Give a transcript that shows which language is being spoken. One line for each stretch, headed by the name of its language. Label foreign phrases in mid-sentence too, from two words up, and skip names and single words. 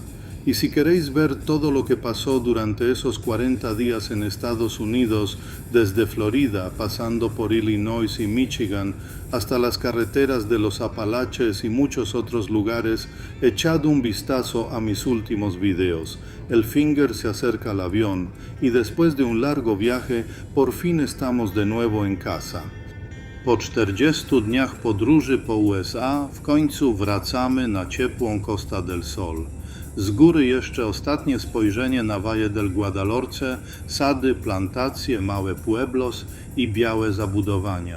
Spanish: Y si queréis ver todo lo que pasó durante esos 40 días en Estados Unidos, desde Florida, pasando por Illinois y Michigan, hasta las carreteras de los Apalaches y muchos otros lugares, echad un vistazo a mis últimos videos. El Finger se acerca al avión y después de un largo viaje, por fin estamos de nuevo en casa.
Polish: Po 40 dniach podróży po USA w końcu wracamy na ciepłą Costa del Sol. Z góry jeszcze ostatnie spojrzenie na Valle del Guadalhorce, sady, plantacje, małe pueblos i białe zabudowania.